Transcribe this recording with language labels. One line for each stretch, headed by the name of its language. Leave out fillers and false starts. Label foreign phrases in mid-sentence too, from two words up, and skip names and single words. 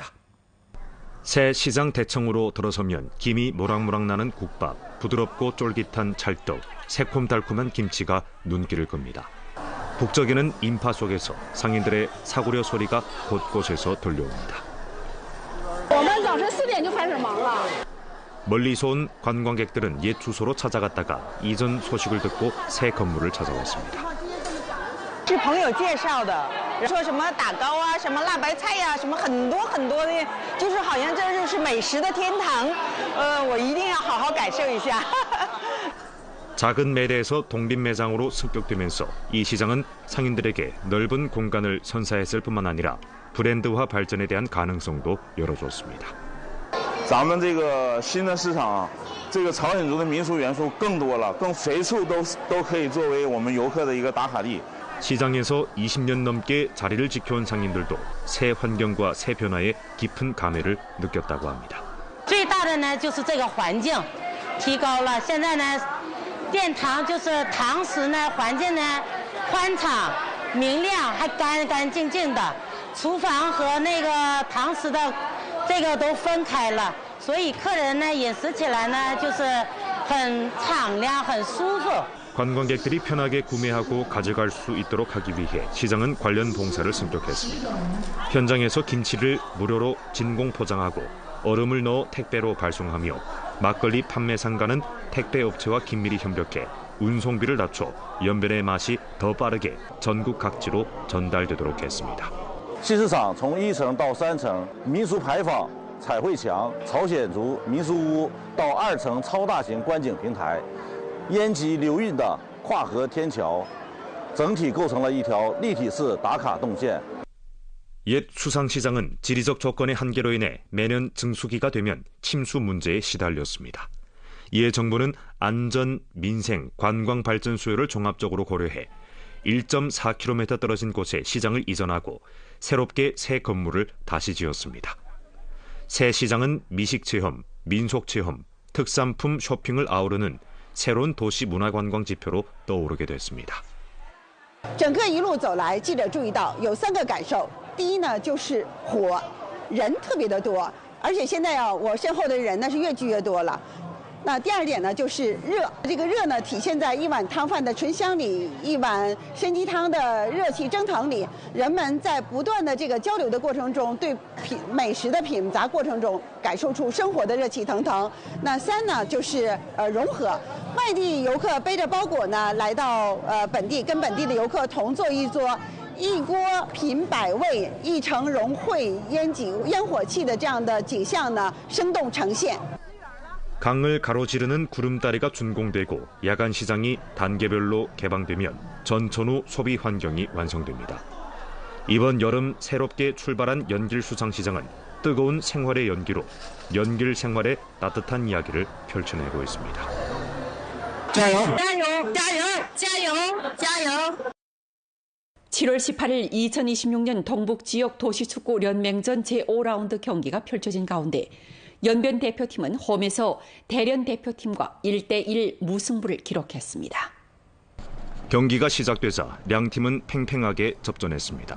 Korean: 새 시장 대청으로 들어서면 김이 모락모락 나는 국밥, 부드럽고 쫄깃한 찰떡, 새콤달콤한 김치가 눈길을 끕니다. 북적이는 인파 속에서 상인들의 사구려 소리가 곳곳에서 들려옵니다. 멀리서 온 관광객들은 옛 주소로 찾아갔다가 이전 소식을 듣고 새 건물을 찾아왔습니다.
Chinese: 是朋友介绍的，说什么打糕啊，什么辣白菜呀，什么很多很多的，就是好像这就是美食的天堂。我一定要好好感受一下。
Korean: 작은 매대에서 독립매장으로 습격되면서 이 시장은 상인들에게 넓은 공간을 선사했을 뿐만 아니라 브랜드화 발전에 대한 가능성도 열어줬습니다.
Chinese: 咱们这个新的市场，这个朝鲜族的民俗元素更多了，更随处都可以作为我们游客的一个打卡地。
Korean: 시장에서 20년 넘게 자리를 지켜온 상인들도 새 환경과 새 변화에 깊은 감회를 느꼈다고 합니다.
Chinese: 最大的呢就是这个环境提高了，现在呢殿堂就是堂食呢环境呢宽敞明亮还干干净净的，厨房和那个堂食的这个都分开了，所以客人呢饮食起来呢就是很敞亮很舒服。
Korean: 관광객들이 편하게 구매하고 가져갈 수 있도록 하기 위해 시장은 관련 봉사를 승격했습니다. 현장에서 김치를 무료로 진공 포장하고 얼음을 넣어 택배로 발송하며 막걸리 판매 상가는 택배 업체와 긴밀히 협력해 운송비를 낮춰 연변의 맛이 더 빠르게 전국 각지로 전달되도록 했습니다.
Chinese: 新市场从1层到3层，民俗牌坊、彩绘墙、朝鲜族民俗屋到2层超大型观景平台。烟机流运的跨河天桥，整体构成了一条立体式打卡动线。
Korean: 옛 수상시장은 지리적 조건의 한계로 인해 매년 증수기가 되면 침수 문제에 시달렸습니다. 이에 정부는 안전, 민생, 관광 발전 수요를 종합적으로 고려해 1.4km 떨어진 곳에 시장을 이전하고 새롭게 새 건물을 다시 지었습니다. 새 시장은 미식체험, 민속체험, 특산품 쇼핑을 아우르는 새로운 도시 문화관광 지표로 떠오르게 됐습니다.
Chinese: 整个一路走来，记者注意到有3个感受。第一呢，就是火，人特别的多，而且现在我身后的人呢是越聚越多了。那第2点呢，就是热。这个热呢，体现在一碗汤饭的醇香里，一碗参鸡汤的热气蒸腾里。人们在不断的这个交流的过程中，对美食的品杂过程中，感受出生活的热气腾腾。那3呢，就是融合。外地游客背着包裹呢，来到本地，跟本地的游客同坐一桌，一锅品百味，一城融汇烟火气的这样的景象呢，生动呈现。
Korean: 강을 가로지르는 구름다리가 준공되고 야간 시장이 단계별로 개방되면 전천후 소비 환경이 완성됩니다. 이번 여름 새롭게 출발한 연길 수상시장은 뜨거운 생활의 연기로 연길 생활의 따뜻한 이야기를 펼쳐내고 있습니다.
Chinese: 加油！加油！加油！加油！加油！
Korean: 7월 18일 2026년 동북지역 도시축구 연맹전 제5라운드 경기가 펼쳐진 가운데 연변 대표팀은 홈에서 대련 대표팀과 1대1 무승부를 기록했습니다. 경기가 시작되자 양팀은 팽팽하게 접전했습니다.